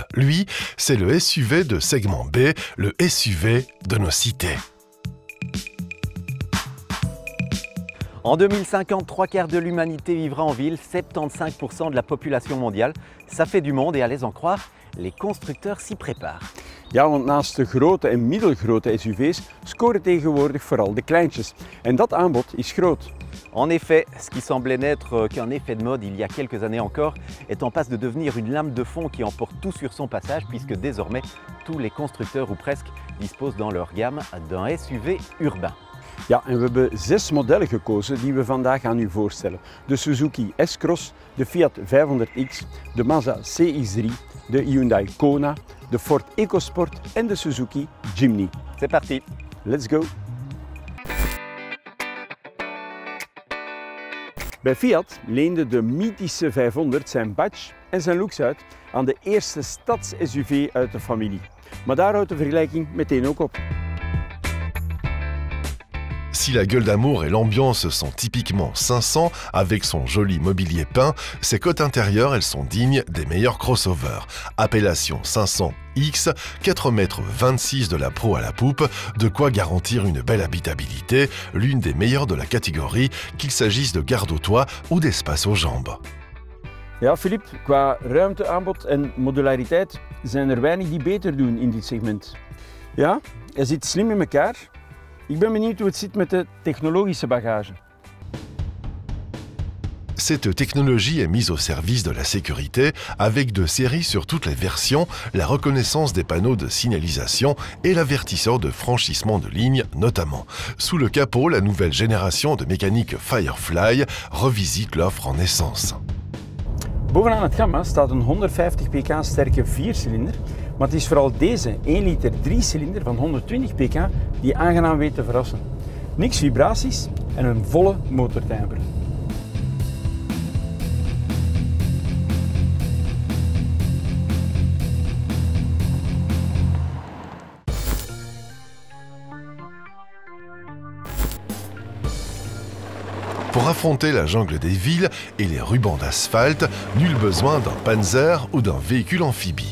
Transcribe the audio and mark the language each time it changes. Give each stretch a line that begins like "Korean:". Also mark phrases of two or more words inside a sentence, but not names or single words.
French: Lui, c'est le SUV de segment B, le SUV de nos cités. En 2050, 3/4 de l'humanité vivra en ville, 75% de la population mondiale. Ça fait du monde et à les en croire, les constructeurs s'y préparent.
Dutch: Ja, want naast de grote en middelgrote SUV's scoren tegenwoordig vooral de kleintjes. En dat aanbod is groot.
French: En effet, ce qui semblait n'être qu'un effet de mode il y a quelques années encore est en passe de devenir une lame de fond qui emporte tout sur son passage puisque désormais tous les constructeurs ou presque disposent dans leur gamme d'un SUV urbain.
Dutch: Ja, en we hebben 6 modellen gekozen die we vandaag aan u voorstellen. De Suzuki S-Cross, de Fiat 500X, de Mazda CX-3, de Hyundai Kona, de Ford EcoSport en de Suzuki Jimny.
French: C'est parti!
English: Let's go!
Dutch: Bij Fiat leende de mythische 500 zijn badge en zijn looks uit aan de eerste stads-SUV uit de familie. Maar daar houdt de vergelijking meteen ook op.
French: Si la gueule d'amour et l'ambiance sont typiquement 500, avec son joli mobilier peint, ses côtes intérieures, elles sont dignes des meilleurs crossovers. Appellation 500X, 4,26 m de la proue à la poupe, de quoi garantir une belle habitabilité, l'une des meilleures de la catégorie, qu'il s'agisse de garde au toit ou d'espace aux jambes.
Dutch: Ja, Philippe, qua ruimteaanbod en modulariteit zijn er weinig die beter doen in dit segment. Ja, hij zit slim in elkaar. Ik ben benieuwd hoe het zit met de technologische bagage.
French: Cette technologie est mise au service de la sécurité avec de séries sur toutes les versions, la reconnaissance des panneaux de signalisation et l'avertisseur de franchissement de ligne notamment. Sous le capot, la nouvelle génération de mécanique Firefly revisite l'offre en essence.
Dutch: Bovenaan het gamma staat een 150 pk sterke 4-cilinder, maar het is vooral deze 1 liter 3-cilinder van 120 pk die aangenaam weet te verrassen. Niks vibraties en een volle motortimbre.
French: Pour affronter la jungle des villes et les rubans d'asphalte, nul besoin d'un Panzer ou d'un véhicule amphibie.